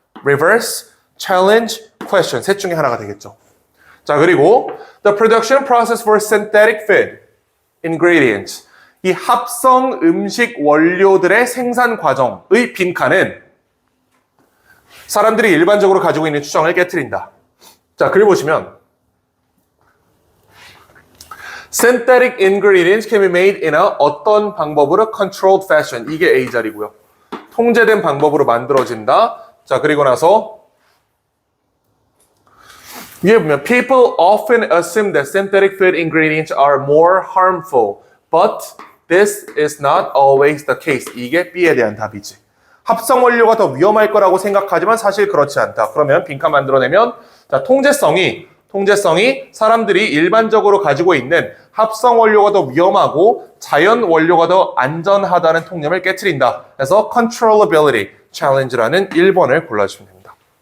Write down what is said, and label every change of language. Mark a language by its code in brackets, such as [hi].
[ko] Reverse, challenge, question 셋 중에 하나가 되겠죠. 자 그리고 [en] the production process for synthetic food ingredients [ko] 이 합성 음식 원료들의 생산 과정의 빈칸은 사람들이 일반적으로 가지고 있는 추정을 깨트린다. 자 글 보시면 [en] synthetic ingredients can be made in a [ko] 어떤 방법으로 [en] controlled fashion. [ko] 이게 A자리고요. 통제된 방법으로 만들어진다. 자, 그리고 나서 위에 보면 [en] people often assume that synthetic food ingredients are more harmful. But this is not always the case. [ko] 이게 B에 대한 답이지. 합성 원료가 더 위험할 거라고 생각하지만 사실 그렇지 않다. 그러면 빈칸 만들어내면 자, 통제성이 사람들이 일반적으로 가지고 있는 합성 원료가 더 위험하고 자연 원료가 더 안전하다는 통념을 깨트린다. 그래서 controllability, challenge라는 1번을 골라주시면 됩니다.